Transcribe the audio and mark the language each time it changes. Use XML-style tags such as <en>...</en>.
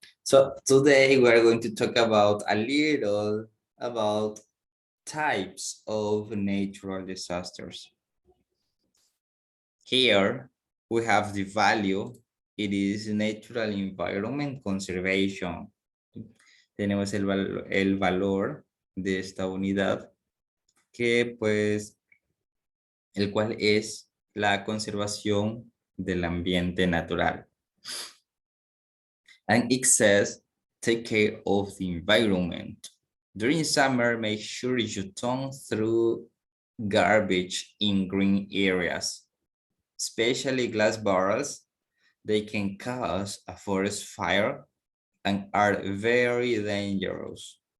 <en>So today we're going to talk about a little about types of natural disasters. Here we have the value. It is natural environment conservation.</en> <es>Tenemos el valor de esta unidad que pues el cual es la conservación del ambiente natural.</es> <en>And it says, take care of the environment. During summer, make sure you don't throw garbage in green areas, especially glass barrels. They can cause a forest fire and are very dangerous.</en>